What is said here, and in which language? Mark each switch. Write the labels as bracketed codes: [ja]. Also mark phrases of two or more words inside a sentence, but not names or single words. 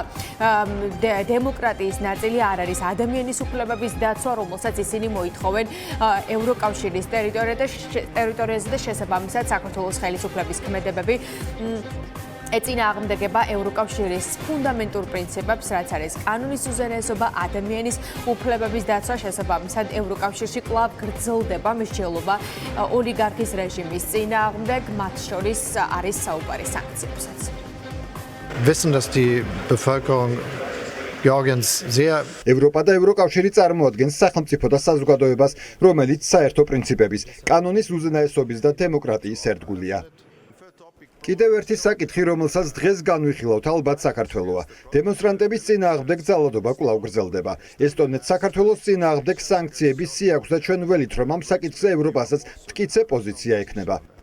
[ka] დემოკრატიის ნაწილი, არ არის ადამიანის უფლებების დაცვა, რომელსაც ისინი მოითხოვენ ევროკავშირის ტერიტორიაზე და შესაბამისად საქართველოს ხელისუფლების ქმედებები ეწინააღმდეგება ევროკავშირის ფუნდამენტურ პრინციპებს, რაც არის კანონის უზენაესობა, ადამიანის უფლებების დაცვა, შესაბამისად ევროკავშირში კვლავ გრძელდება მსჯელობა ოლიგარქის რეჟიმის წინააღმდეგ, მათ შორის არის საუბარი სანქციებსაც. [de] Wissen, dass die Bevölkerung Georgiens sehr [ka] ევროპა და ევროკავშირი წარმოადგენს სახელმწიფო და საზოგადოებას, რომელიც საერთო პრინციპების, კანონის უზენაესობის და დემოკრატიის ერთგულია. კიდევ ერთი საკითხი, რომელსაც დღეს განვიხილავთ, ალბათ საქართველოა. დემონსტრანტების წინააღმდეგ ძალადობა კვლავ გრძელდება. ესტონეთ საქართველოს წინააღმდეგ სანქციების სიაქვს და ჩვენ ველით, რომ ამ საკითხზე ევროპასაც მტკიცე პოზიცია ექნება.